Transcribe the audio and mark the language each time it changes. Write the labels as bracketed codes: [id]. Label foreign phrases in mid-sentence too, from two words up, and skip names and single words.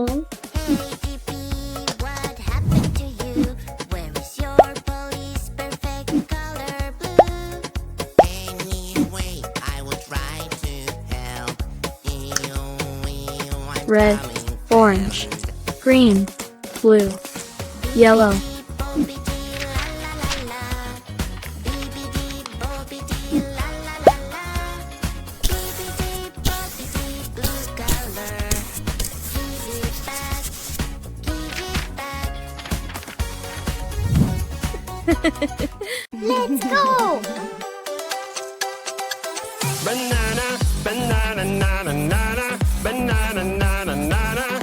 [en] Hey, Pee-Pee, what happened to you? Where is your police perfect color blue? Anyway, I will try to help you. I'm Red, coming orange, fast. green, blue, yellow. Bobbidi la la la la. Bibbidi bobbidi la la la la. Bibbidi bobbidi blue color. Give it back. Give it back. Let's go. Banana, banana, nana, nana, banana, nana, nana.